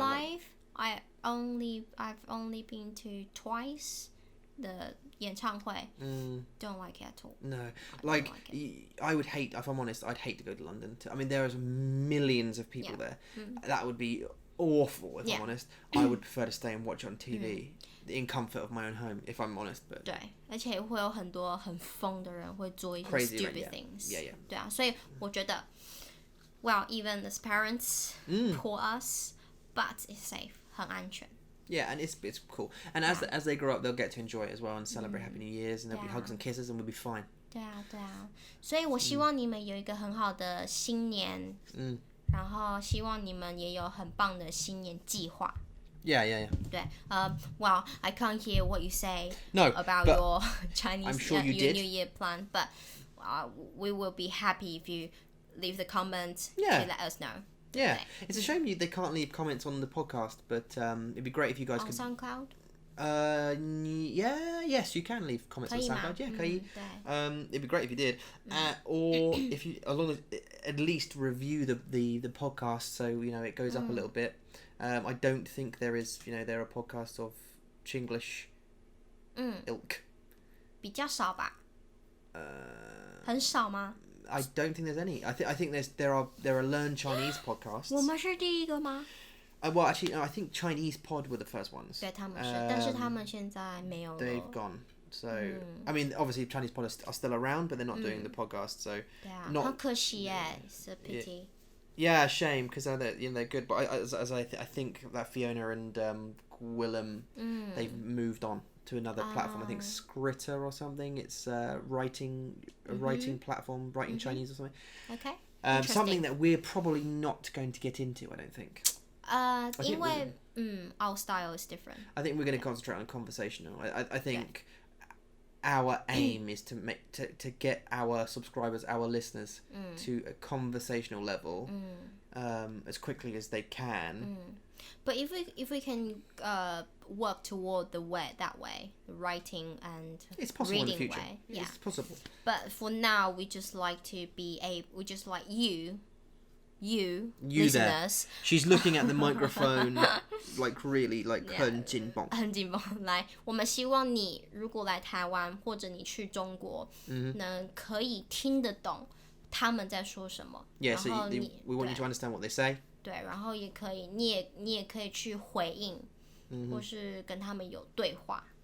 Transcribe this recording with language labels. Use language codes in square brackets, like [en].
[en] life, I've only been to twice the 演唱会. Don't like it at all. No, like I would hate. If I'm honest, I'd hate to go to London. I mean, there's millions of people there. That would be awful. If I'm honest, I would prefer to stay and watch it on TV in comfort of my own home. If I'm honest, but [zh] 对，而且会有很多很疯的人会做一些 [en] crazy, stupid yeah. things. Yeah. [zh] 对啊，所以我觉得 [en] well, even as parents for us, but it's safe. [zh] 很安全. [en] Yeah, and it's cool. And as they grow up, they'll get to enjoy it as well and celebrate Happy New Year's, and there'll be hugs and kisses, and we'll be fine. [zh] 对啊，所以我希望你们有一个很好的新年，然后希望你们也有很棒的新年计划。 [en] Yeah. [zh] 对， [en] well, I can't hear what you say about but your Chinese I'm sure you did. New Year plan, but we will be happy if you leave the comment to let us know. Yeah, it's a shame they can't leave comments on the podcast, but it'd be great if you guys could. On SoundCloud? Yes, you can leave comments on [zh] 可以吗？ [en] SoundCloud. Yeah, [zh] 可以。对。 [en] It'd be great if you did. Or if you, as long as at least review the podcast, so it goes up a little bit. I don't think there is, there are podcasts of Chinglish ilk. [zh] 比较少吧？很少吗？ [en] I don't think there's any. I think there are Learn Chinese podcasts. [zh] 我们是第一个吗？ [en] Well, actually, no, I think Chinese Pod were the first ones. [zh] 对，他们是，但是他们现在没有了。 [en] They've gone. So, I mean, obviously, Chinese Pod are still around, but they're not doing the podcast. So, [zh] 对啊， [en] not [zh] 很可惜耶， [en] it's a pity. yeah, shame because they're good. But I think that Fiona and Willem, they've moved on to another platform. I think Scritter or something. It's writing platform, writing Chinese or something. Okay. Something that we're probably not going to get into. I don't think. [zh] 因为 [en] our style is different. I think we're going to concentrate on conversational. I think our aim is to get our subscribers, our listeners, to a conversational level as quickly as they can. But if we can work toward the writing and it's possible reading in the future. way, yeah. It's possible. But for now, we just like to we just like you listeners. There. She's looking at the microphone like really like [zh] 很紧绷。很紧绷。来，我们希望你如果来台湾或者你去中国，能可以听得懂他们在说什么。 [en] Yeah, so we want you to understand what they say. [zh] 对，然后也可以，你也可以去回应，或是跟他们有对话。